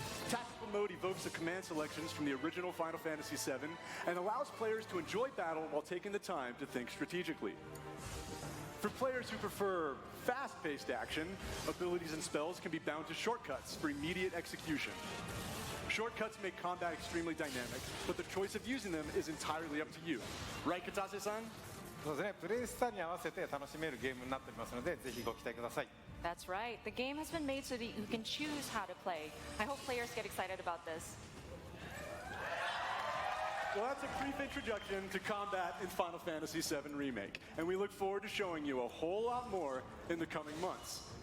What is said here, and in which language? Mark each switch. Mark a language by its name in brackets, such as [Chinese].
[English] Tactical mode evokes the command selections from the original Final Fantasy VII and allows players to enjoy battle while taking the time to think strategically. For players who prefer fast-paced action, abilities and spells can be bound to shortcuts for immediate execution. Shortcuts make combat extremely dynamic, but the choice of using them is entirely up to you. Right, Katase-san? [Japanese] そうですね、プレイスタイルに合わせて楽しめるゲームになっておりますので、ぜひご期待ください。 [English] That's right. The game has been made so that you can choose how to play. I hope players get excited about this. Well, that's a brief introduction to combat in Final Fantasy VII Remake, and we look forward to showing you a whole lot more in the coming months.